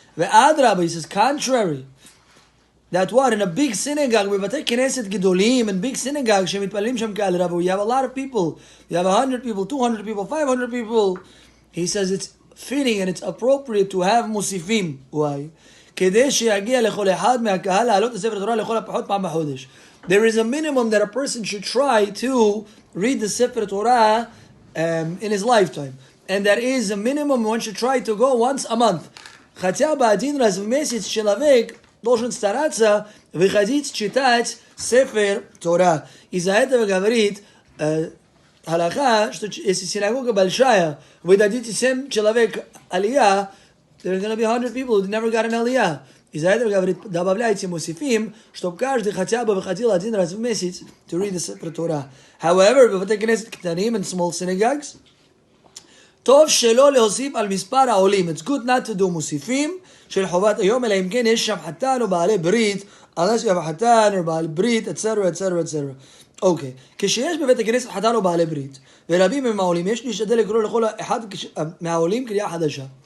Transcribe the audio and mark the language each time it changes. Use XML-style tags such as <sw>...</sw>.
<en>Ve'adraba, he says, contrary. That what? In a big synagogue,</en> <he>b'batei knesset gedolim,</he> <en>in big synagogues,</en> <he>shemitpalim shem ka'al rava,</he> <en>you have a lot of people. You have 100 people, 200 people, 500 people. He says it's fitting and it's appropriate to have musifim. Why?</en> <he>כדי שיגיע לכל אחד מהקהל לעלות לספר תורה לכל הפחות פעם בחודש.</he> <en>There is a minimum that a person should try to read the Sefer Torah in his lifetime. And that is a minimum one should try to go once a month.</en> <ru>Хотя бы один раз в месяц человек должен стараться выходить читать Sefer Torah. Из-за этого говорит halakha, что если синагога большая, вы дадите 7 человек алия,</ru> <en>there are going to be 100 people who never got an aliyah.</en> <ru>Из-за этого, говорит, добавляйте мусифим, чтобы каждый хотя бы выходил один раз в месяц</ru> <en>to read the Sefer Torah.</en> <he>However, בבתי כנסת קטנים</he> <en>and small synagogues,</en> <he>טוב שלא להוסיף על מספר העולים.</he> <en>It's good not to do</en> <he>מוסיפים של חובת היום, אלא אם כן יש שם חתן או בעלי ברית,</he> <en>unless you have a</en> <he>חתן or בעלי ברית, etc., etc., etc. אוקיי. כשיש בבית הכנסת חתן או בעלי ברית, ורבים הם העולים, יש להשתדל לקרוא לכל אחד מהעולים קריאה חדשה.</he>